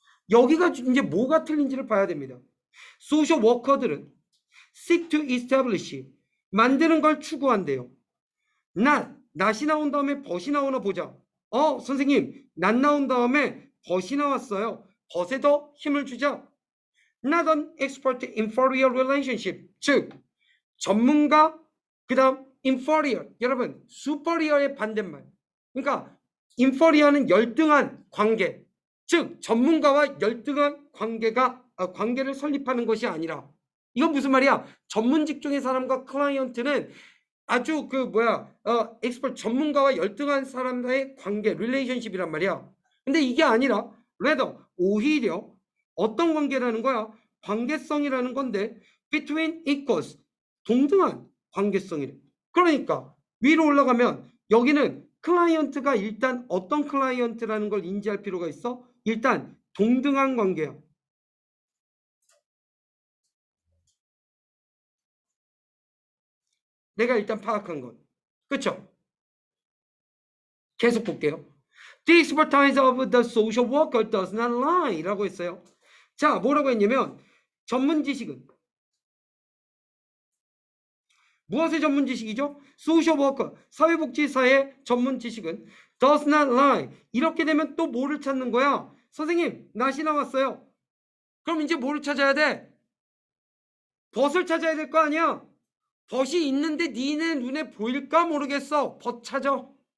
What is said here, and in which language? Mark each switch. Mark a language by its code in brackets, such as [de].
[ko] 여기가 이제 뭐가 틀린지를 봐야 됩니다. 소셜 워커들은 [en] seek to establish, [ko] 만드는 걸 추구한대요. 낫이 나온 다음에 벗이 나오나 보자. 선생님, 낫 나온 다음에 벗이 나왔어요. 벗에 더 힘을 주자. [en] Not an expert inferior relationship. [ko] 즉, 전문가, 그 다음 inferior. 여러분, superior의 반대말. 그러니까 inferior는 열등한 관계. 즉, 전문가와 열등한 관계를 설립하는 것이 아니라 이건 무슨 말이야? 전문 직종의 사람과 클라이언트는 아주 엑스퍼트 전문가와 열등한 사람과의 관계, 릴레이션십이란 말이야. 근데 이게 아니라 rather 오히려 어떤 관계라는 거야? 관계성이라는 건데 [en] between equals [ko] 동등한 관계성이래. 그러니까 위로 올라가면 여기는 클라이언트가 일단 어떤 클라이언트라는 걸 인지할 필요가 있어. 일단 동등한 관계야. 내가 일단 파악한 건. 그쵸? 계속 볼게요. [en] The expertise of the social worker does not lie [ko] 라고 했어요. 자, 뭐라고 했냐면 전문 지식은 무엇의 전문 지식이죠? social worker, 사회복지사의 전문 지식은 [en] does not lie. [ko] 이렇게 되면 또 뭐를 찾는 거야? 선생님, 낫이 나왔어요. 그럼 이제 뭐를 찾아야 돼? 벗을 찾아야 될 거 아니야? 벗이 있는데 니네 눈에 보일까 모르겠어. 벗 찾아.